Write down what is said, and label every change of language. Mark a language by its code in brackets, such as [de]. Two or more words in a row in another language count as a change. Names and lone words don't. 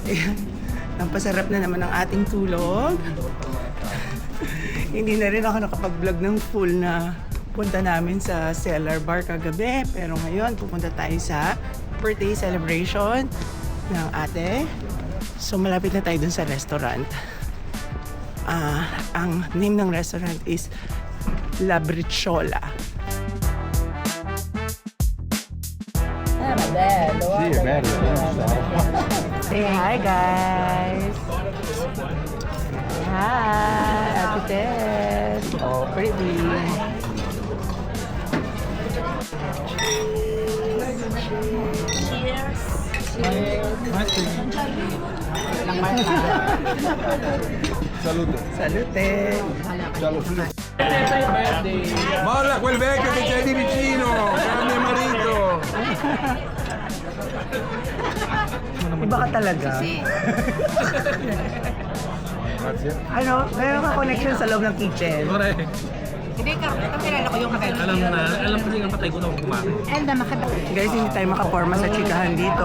[tl] Ang pasarap na naman ang ating tulog. Hindi na rin ako nakapag-vlog ng full na punta namin sa Cellar Bar kagabi. Pero ngayon, pupunta tayo sa birthday celebration ng ate. So, malapit na tayo dun sa restaurant. Ang name ng restaurant is La Briciola. [en] Say hi, guys! Hi, Ate Tess! Oh, pretty! [it] Salute. Salute! Molla quel vecchio che c'è di vicino, che è mio marito. [tl] Iba ka talaga. Ano, meron ka connection sa loob ng kitchen. [en] Correct. [tl] Hindi Alam ko yung patay ko na kumain. Guys, hindi tayo makaporma sa chikahan dito.